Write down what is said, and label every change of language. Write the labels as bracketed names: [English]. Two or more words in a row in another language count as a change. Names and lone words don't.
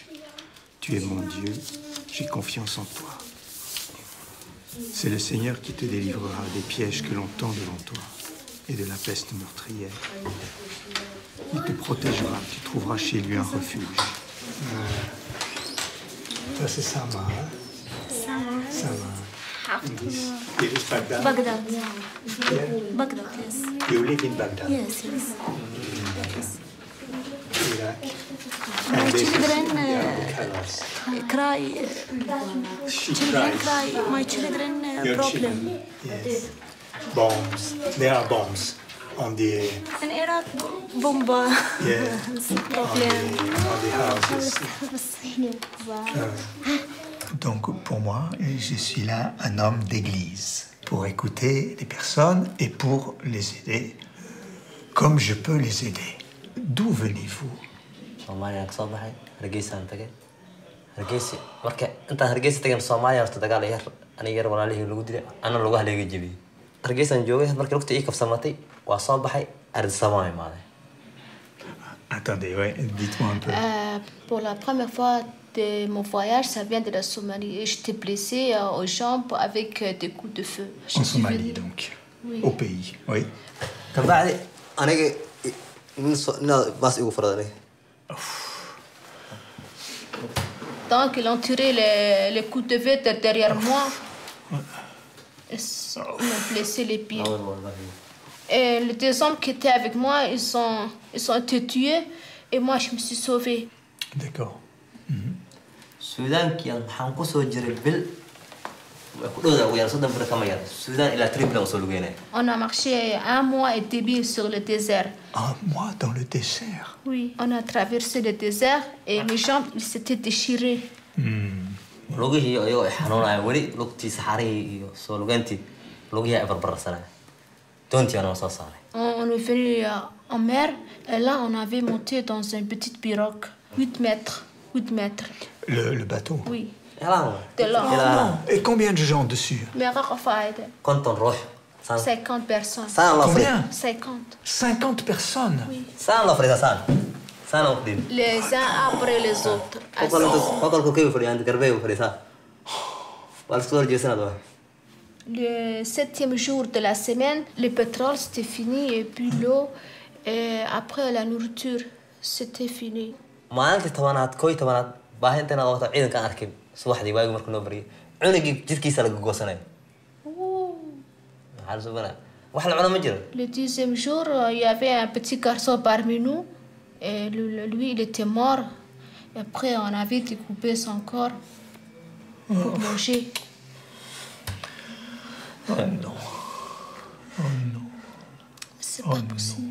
[French] Tu es mon Dieu, j'ai confiance en toi. C'est le Seigneur qui te délivrera des pièges que l'on tend devant toi et de la peste meurtrière. Il te protégera, tu trouveras chez lui un refuge. » Ça c'est Sama. Sama. [English] It is Baghdad? Baghdad. Yeah. Baghdad, yes. You live in Baghdad? Yes, yes. Iraq. My children cry. Children cry. My children Your problem. children, yes. Bombs. There are bombs on the In Iraq, bomba. yeah Problem. on the houses. [French] Donc pour moi, je suis là un homme d'église pour écouter les personnes et pour les aider comme je peux les aider. D'où venez-vous? [Somali] Soomaaliya ka soo baxay Hargeysa tagay Hargeysa marka inta Hargeysa tagay Soomaaliya horta dagaal yar aniga yar walaalihii lagu dilay ana lagu haleegay jibiyay Hargeysa joogay markii waqti ii kafsamatay waa soo baxay Arsama imaaday. [French] Attendez, ouais, dites-moi un peu. Pour la première fois de mon voyage, ça vient de la Somalie. Et j'étais blessée aux jambes avec des coups de feu. En Somalie, donc. Oui. Au pays, oui. [Somali] kabacdi aniga bas igu faraday. [French] Donc, ils ont tiré les coups de feu derrière moi. Ils m'ont blessé les pieds. Et les deux hommes qui étaient avec moi, ils ont été tués. Et moi, je me suis sauvée. D'accord. [Somali] Soudan qui waxaan ku soo jiray bil ku dhowda ugu yar 30 bil kama yar Soudan ila Tripoli soo lugeynay. [French] On a marché 1 mois et demi sur le désert. Un mois dans le désert? Oui, on a traversé le désert et mes jambes s'étaient déchirées. [Somali] lugihii ayuu xanuunaya wali lugtii saxarihii iyo soo lugeyntii lugihii ay barbarsanay doontii aan soo saaray. [French] On est venu en mer et là on avait monté dans une petite pirogue, 8 mètres. 8 mètres. Le bateau? Oui. De là. Et combien de gens dessus? 50 personnes. Combien? 50. 50 personnes? Oui. سنة Les uns après les autres. Le 7e jour de la semaine, le pétrole c'était fini et puis l'eau et après la nourriture c'était fini. [Somali] maalintii tobanaad kooy tobanaad baahinteena waqti ciidanka aan arkay subaxdii waagi markuu noo bariyay cunugii jidkiisa laga goosanay maxaa soo banaa wax la cuno ma jiro. [French] Le 10e jour, il y avait un petit garçon parmi nous et lui il était mort. Et après on avait découpé son corps pour manger. Oh non. Oh non. C'est pas possible.